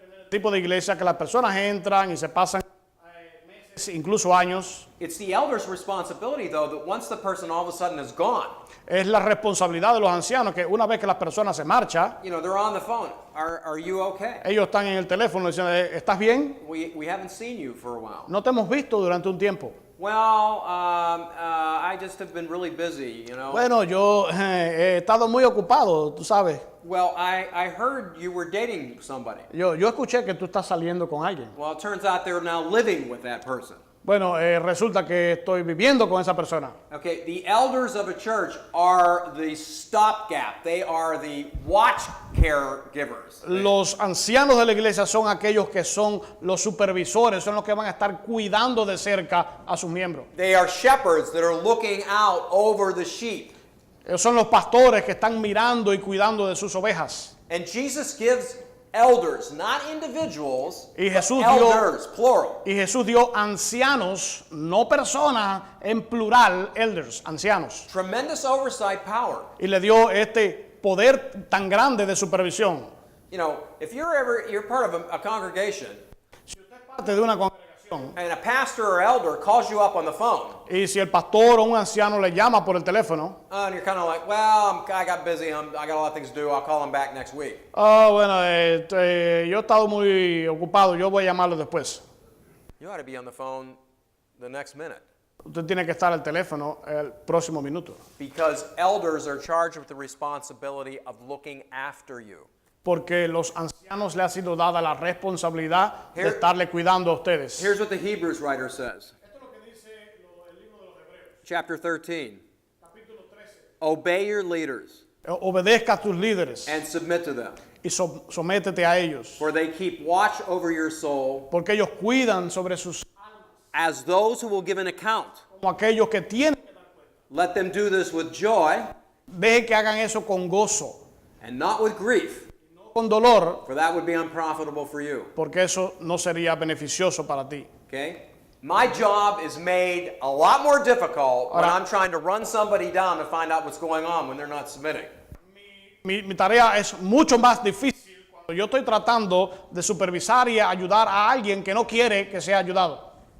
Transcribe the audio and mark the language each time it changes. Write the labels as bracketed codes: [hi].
[es] Tipo de iglesia que las personas entran y se pasan meses, incluso años. [en] It's the elder's responsibility, though, that once the person all of a sudden is gone, [es] Es la responsabilidad de los ancianos que una vez que las personas se marchan, [en] they're on the phone. Are you okay? [es] ellos están en el teléfono diciendo, ¿estás bien? [en] We haven't seen you for a while. [es] No te hemos visto durante un tiempo. [en] Well, I just have been really busy, [es] Bueno, yo he estado muy ocupado, tú sabes. [en] Well, I heard you were dating somebody. [es] Yo escuché que tú estás saliendo con alguien. [en] Well, it turns out they're now living with that person. [es] Bueno, resulta que estoy viviendo con esa persona. [en] Okay, the elders of a church are the stopgap. They are the watch caregivers. [es] Los ancianos de la iglesia son aquellos que son los supervisores, son los que van a estar cuidando de cerca a sus miembros. [en] They are shepherds that are looking out over the sheep. [es] Ellos son los pastores que están mirando y cuidando de sus ovejas. [en] And Jesus gives elders, not individuals, [es] Y [en] but [es] Jesús [en] elders, plural. [es] Y Jesús dio ancianos, no personas, en plural, elders, ancianos. [en] Tremendous oversight power. [es] Y le dio este poder tan grande de supervisión. [en] If you're part of a congregation, [es] Si usted es parte de una congregación [en] and a pastor or elder calls you up on the phone, [es] y si el pastor o un anciano le llama por el teléfono, [en] and you're kind of like, well, I got busy, I got a lot of things to do, I'll call him back next week. [es] bueno, yo he estado muy ocupado, yo voy a llamarlo después. [en] You ought to be on the phone the next minute. [es] Usted tiene que estar al teléfono el próximo minuto. [en] Because elders are charged with the responsibility of looking after you. [es] Porque los ancianos le ha sido dada la responsabilidad de estarle cuidando a ustedes. [en] Here's what the Hebrews writer says. [es] Esto es lo que dice el libro de los Hebreos, [en] Chapter 13. [es] capítulo 13. [en] Obey your leaders [es] Obedezca a tus líderes [en] and submit to them, [es] y sométete a ellos. [en] for they keep watch over your soul [es] Porque ellos cuidan sobre sus [en] as those who will give an account. [es] como aquellos que tienen. [en] Let them do this with joy [es] Deje que hagan eso con gozo, [en] and not with grief, [es] no con dolor, [en] for that would be unprofitable for you. [es] porque eso no sería beneficioso para ti. [en] Okay? My job is made a lot more difficult when [es] Ahora- [en] I'm trying to run somebody down to find out what's going on when they're not submitting. [es] Mi tarea es mucho más difícil cuando yo estoy tratando de supervisar y ayudar a alguien que no quiere que sea ayudado.